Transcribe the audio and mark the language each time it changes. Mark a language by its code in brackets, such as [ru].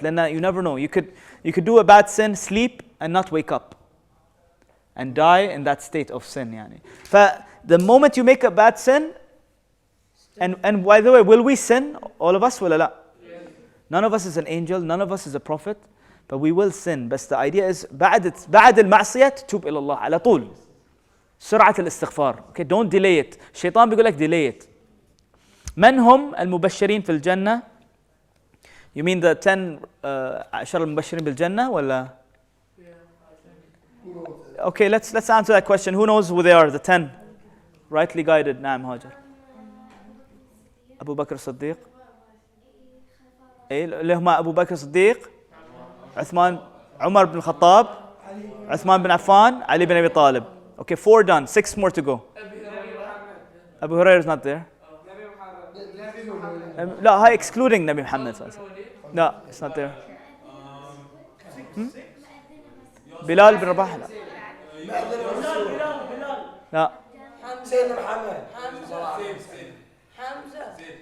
[en] لأن you never know. You could do a bad sin, sleep, and not wake up, and die in that state of sin. يعني. The moment you make a bad sin, and by the way, will we sin? All of us, ولا لا? None of us is an angel. None of us is a prophet. But we will sin. But the idea is [ar] بعد المعصية تتوب إلى الله على طول. سرعة الاستغفار. [en] Okay, don't delay it. [ar] الشيطان بيقول لك [en] delay it. [ar] من هم المبشرين في الجنة? [en] You mean the 10 [ar] عشر المبشرين بالجنة ولا? [en] Okay, let's answer that question. Who knows who they are? The 10 rightly guided. [ar] نعم هاجر. [en] أبو بكر الصديق. [ar] إيه اللي هم أبو بكر الصديق. عثمان عمر بن الخطاب. عثمان بن عفان. علي بن أبي طالب. [en] Okay, 4 done. 6 more to go. Abu Hurairah is not there. [ar] لا هاي [en] excluding [ar] نبي محمد صلى الله عليه وسلم. لا [en] it's not there. [ar] بلال بن رباح لا. لا. سيدنا محمد. حمزة.